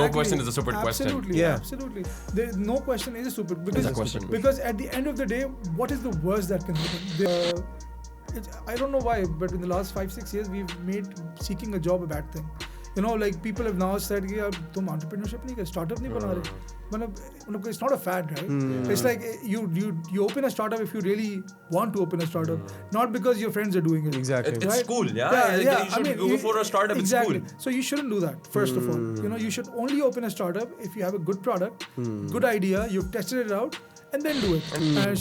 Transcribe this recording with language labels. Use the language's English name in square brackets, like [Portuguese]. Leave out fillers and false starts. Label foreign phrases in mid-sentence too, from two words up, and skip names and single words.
[English] No question is a stupid question. Absolutely. No question is a stupid because at the end of the day, what is the worst that can happen? I don't know why, but in the last 5-6 years, we've made seeking a job a bad thing. Like people have now said, [Hindi] "Tum entrepreneurship nahi kar, startup nahi bana rahe." [English] It's not a fad, right? It's like you open a startup if you really want to open a startup, not because your friends are doing it. Exactly. It's cool, You should go for a startup. Exactly. It's cool. So you shouldn't do that. First of all, you should only open a startup if you have a good product, good idea, you've tested it out, and then do it.